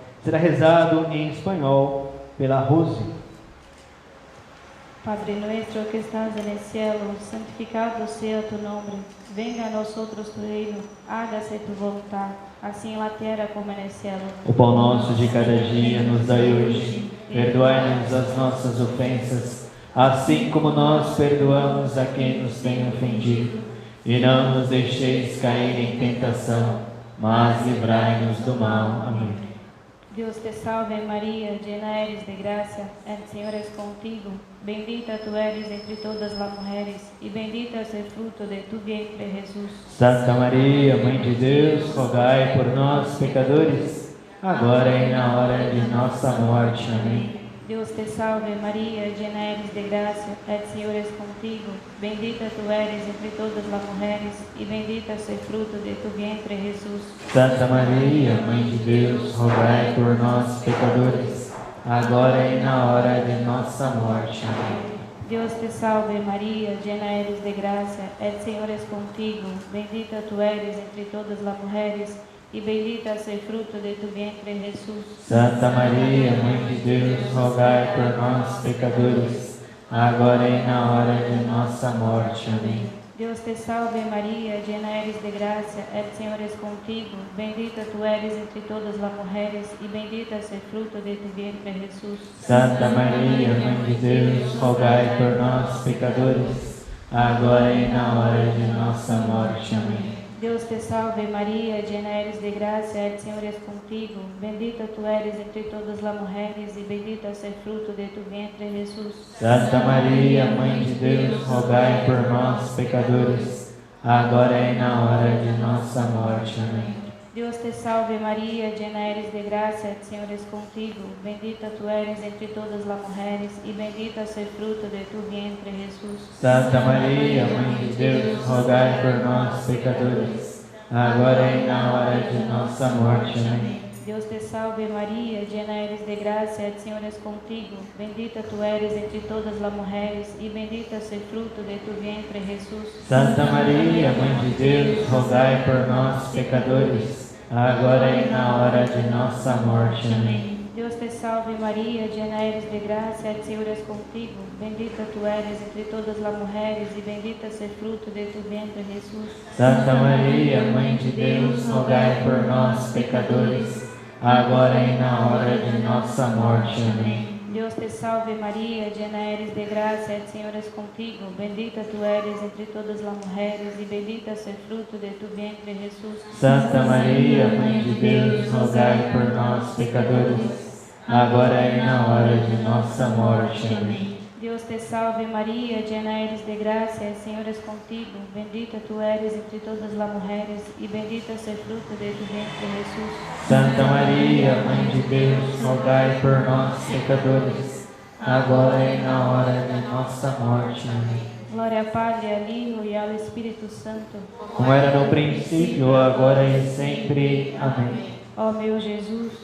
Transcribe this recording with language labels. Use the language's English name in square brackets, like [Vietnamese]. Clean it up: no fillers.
[Portuguese] Será rezado em espanhol pela Rose. [Spanish] Padre nuestro que estás en el cielo, santificado sea tu nombre. Venga a nosotros tu reino, hágase tu voluntad, assim en la tierra como en el cielo. [Portuguese] O pão nosso de cada dia nos dai hoje. Perdoai-nos as nossas ofensas, assim como nós perdoamos a quem nos tem ofendido. E não nos deixeis cair em tentação, mas livrai-nos do mal. Amém. [Spanish] Dios te salve María, llena eres de gracia, el Señor es contigo. Bendita tú eres entre todas las mujeres, y bendito es el fruto de tu vientre Jesús. [Portuguese] Santa Maria, Mãe de Deus, rogai por nós, pecadores, agora e na hora de nossa morte. Amém. [Spanish] Dios te salve María, llena eres de gracia, el Señor es contigo. Bendita tú eres entre todas las mujeres, y bendito es el fruto de tu vientre Jesús. [Portuguese] Santa Maria, Mãe de Deus, rogai por nós, pecadores, agora e na hora de nossa morte. Amém. [Spanish] Dios te salve María, llena eres de gracia, el Señor es contigo. Bendita tú eres entre todas las mujeres, y bendito es el fruto de tu vientre Jesús. [Portuguese] Santa Maria, Mãe de Deus, rogai por nós, pecadores, agora e na hora de nossa morte. Amém. [Spanish] Dios te salve María, llena eres de gracia, el Señor es contigo. Bendita tú eres entre todas las mujeres, y bendito es el fruto de tu vientre Jesús. [Portuguese] Santa Maria, Mãe de Deus, rogai por nós, pecadores, agora e na hora de nossa morte. Amém. [Spanish] Dios te salve María, llena eres de gracia, el Señor es contigo. Bendita tú eres entre todas las mujeres, y bendito es el fruto de tu vientre Jesús. [Portuguese] Santa Maria, Mãe de Deus, rogai por nós, pecadores, agora e na hora de nossa morte. Amém. [Spanish] Dios te salve María, llena eres de gracia, el Señor es contigo. Bendita tú eres entre todas las mujeres, y bendito es el fruto de tu vientre Jesús. [Portuguese] Santa Maria, Mãe de Deus, rogai por nós, pecadores, agora e na hora de nossa morte. Amém. [Spanish] Dios te salve María, llena eres de gracia, el Señor es contigo. Bendita tú eres entre todas las mujeres, y bendito es el fruto de tu vientre Jesús. [Portuguese] Santa Maria, Mãe de Deus, rogai por nós, pecadores, agora e na hora de nossa morte. Amém. [Spanish] Dios te salve María, llena eres de gracia, el Señor es contigo. Bendita tú eres entre todas las mujeres, y bendito es el fruto de tu vientre Jesús. [Portuguese] Santa Maria, Mãe de Deus, rogai por nós, pecadores, agora e na hora de nossa morte. Amém. [Spanish] Dios te salve María, llena eres de gracia, el Señor es contigo. Bendita tú eres entre todas las mujeres, y bendito es el fruto de tu vientre Jesús. [Portuguese] Santa Maria, Mãe de Deus, rogai por nós, pecadores, agora e na hora de nossa morte. Amém. [Spanish] Dios te salve María, llena eres de gracia, el Señor es contigo. Bendita tú eres entre todas las mujeres, y bendito es el fruto de tu vientre Jesús. [Portuguese] Santa Maria, Mãe de Deus, rogai por nós, pecadores, agora e na hora de nossa morte. Amém. Glória ao Padre, ao Filho e ao Espírito Santo. Como era no princípio, agora e sempre. Amém. Ó meu Jesus,